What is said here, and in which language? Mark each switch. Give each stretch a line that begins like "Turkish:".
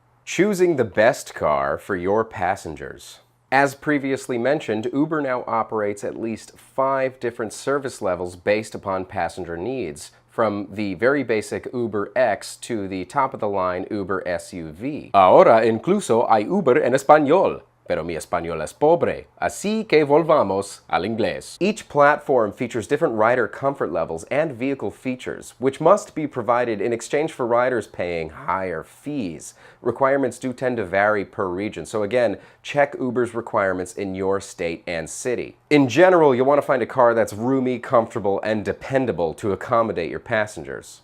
English: Choosing the best car for your passengers. As previously mentioned, Uber now operates at least 5 different service levels based upon passenger needs, from the very basic Uber X to the top-of-the-line Uber SUV.
Spanish: Ahora incluso hay Uber en español, pero mi español es pobre, así que volvamos al inglés.
English: Each platform features different rider comfort levels and vehicle features, which must be provided in exchange for riders paying higher fees. Requirements do tend to vary per region, so again, check Uber's requirements in your state and city. In general, you'll want to find a car that's roomy, comfortable, and dependable to accommodate your passengers.